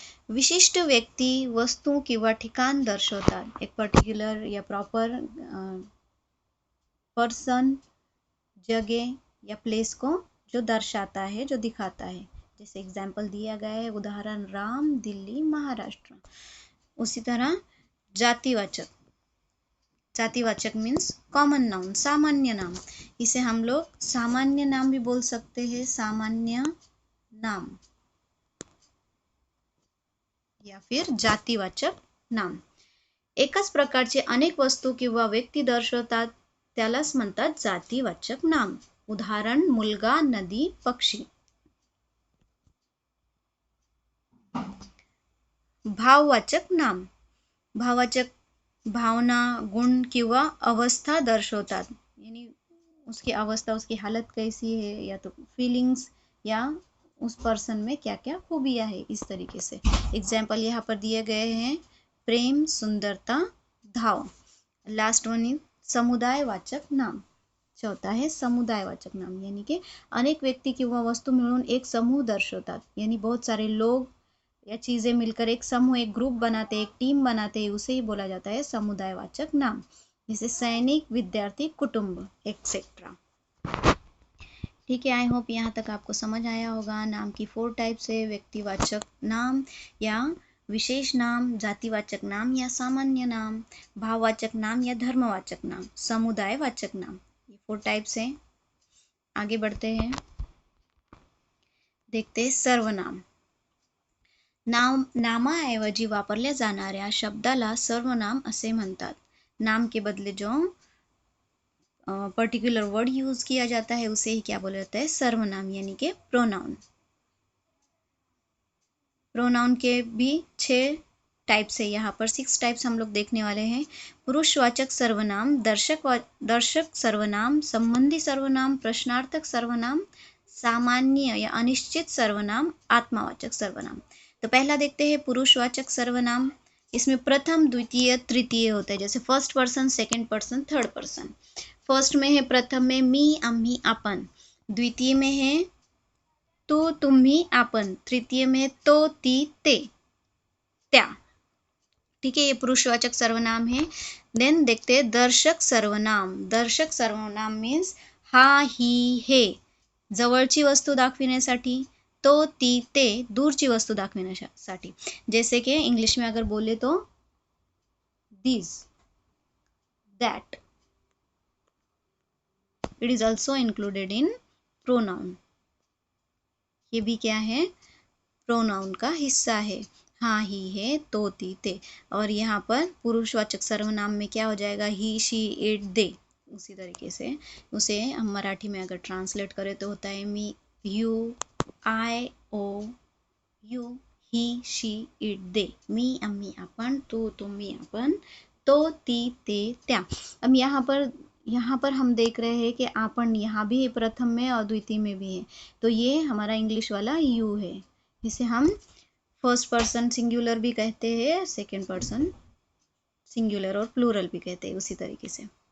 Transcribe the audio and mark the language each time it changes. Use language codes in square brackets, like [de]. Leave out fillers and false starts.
[mr] विशिष्ट व्यक्ती, वस्तू किंवा ठिकाण दर्शवतात. [hi] एक पर्टिक्युलर या प्रॉपर पर्सन, जगह या प्लेस को जो दर्शाता है, जो दिखाता है. जैसे एग्जाम्पल दिया गया है, उदाहरण राम, दिल्ली, महाराष्ट्र. उसी तरह जातिवाचक. जातिवाचक मीन्स कॉमन नाउन, सामान्य नाम. इसे हम लोग सामान्य नाम भी बोल सकते हैं, सामान्य नाम, या फिर जातिवाचक नाम. [mr] एकाच प्रकारचे अनेक वस्तू किंवा व्यक्ती दर्शवतात त्यालाच म्हणतात जातिवाचक नाम. उदाहरण मुलगा, नदी, पक्षी. भाववाचक नाम. भाववाचक भावना, गुण किंवा अवस्था दर्शवतात. [hi] यानी उसकी अवस्था, उसकी हालत कैसी है, या तो फीलिंग्स, या उस पर्सन में क्या क्या खूबियाँ है, इस तरीके से. एग्जाम्पल यहाँ पर दिए गए हैं, प्रेम, सुंदरता, धाव. [en] Last one is समुदायवाचक नाम. [hi] चौथा है समुदायवाचक नाम, यानी कि [mr] अनेक व्यक्ती किंवा वस्तू मिळून एक समूह दर्शवतात. [hi] यानी बहुत सारे लोग या चीजें मिलकर एक समूह, एक ग्रुप बनाते, एक टीम बनाते, उसे ही बोला जाता है समुदायवाचक नाम. जैसे सैनिक, विद्यार्थी, कुटुंब, एक्सेट्रा. ठीक है, आई होप यहाँ तक आपको समझ आया होगा. नाम की 4 टाइप्स है, व्यक्तिवाचक नाम या विशेष नाम, जातिवाचक नाम या सामान्य नाम, भाववाचक नाम या धर्मवाचक नाम, समुदायवाचक नाम. ये 4 टाइप्स हैं. आगे बढ़ते हैं, देखते हैं सर्वनाम. [mr] नामाऐवजी वापरल्या जाणाऱ्या शब्दाला सर्वनाम असे म्हणतात. [hi] नाम के बदले जो पर्टिकुलर वर्ड यूज किया जाता है उसे ही क्या बोला जाता है, सर्वनाम, यानी कि प्रोनाउन. प्रोनाउन के भी 6 टाइप्स है. यहाँ पर 6 टाइप्स हम लोग देखने वाले हैं. पुरुषवाचक सर्वनाम, दर्शक सर्वनाम, संबंधी सर्वनाम, प्रश्नार्थक सर्वनाम, सामान्य या अनिश्चित सर्वनाम, आत्मावाचक सर्वनाम. तो पहला देखते हैं पुरुषवाचक सर्वनाम. इसमें प्रथम, द्वितीय, तृतीय होता है. जैसे first person, second person, third person. First में है, प्रथम में मी, आम्ही, आपण. द्वितीय में है तू, तुम्ही, आपण. तृतीय में तो, ती, ते, त्या. ठीक है, ये पुरुषवाचक सर्वनाम है. देन देखते हैं दर्शक सर्वनाम. दर्शक सर्वनाम मीन्स हा, ही, हे, [mr] जवळची वस्तू दाखविण्यासाठी, [hi] तो, ती, ते, [mr] दूरची वस्तू दाखविण्यासाठी. [hi] जैसे कि इंग्लिश में अगर बोले तो this, that. [en] It is also included in pronoun. [hi] ये भी क्या है, प्रोनाउन का हिस्सा है. हाँ, ही, है, तो, ती, ते. और यहाँ पर पुरुषवाचक सर्वनाम में क्या हो जाएगा, ही, शी, इट, दे. उसी तरीके से उसे हम मराठी में अगर ट्रांसलेट करें तो होता है मी, you, I, O, you, he, she, it, दे. [mr] मी, आम्ही, आपण, तू, तुम्ही, आपण, तो, ती, ते, त्या. [hi] अब यहाँ पर हम देख रहे हैं कि आपण यहाँ भी है प्रथम में और द्वितीय में भी है. तो ये हमारा इंग्लिश वाला यू है. इसे हम फर्स्ट पर्सन सिंगुलर भी कहते हैं, सेकंड पर्सन सिंगुलर और प्लूरल भी कहते हैं उसी तरीके से।